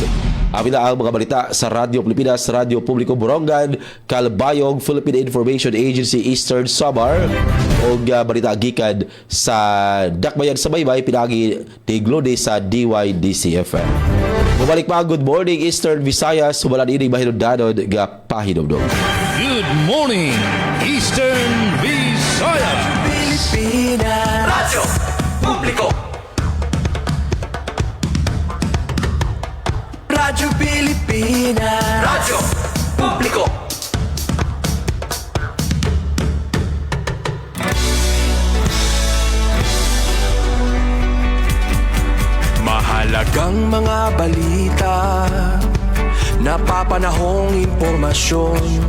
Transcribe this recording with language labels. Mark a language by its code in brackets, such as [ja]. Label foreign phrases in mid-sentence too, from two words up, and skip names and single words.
[ceb] Amin na ang mga balita sa Radyo Pilipinas, Radyo Publiko Borongan, Calbayog, Philippine Information Agency Eastern Samar o balita gikan sa Dakbayan sa Baybay pinagi tiglode sa DYDC-FM. Bumalik pa ang Good Morning Eastern Visayas, sumalan ining mahinundanon nga pahinumdum. [en] Good morning, Eastern Visayas. Pilipinas Radyo Publiko. Radyo Pilipinas Radyo Publiko. [tl] Mahalagang mga balita, napapanahong impormasyon.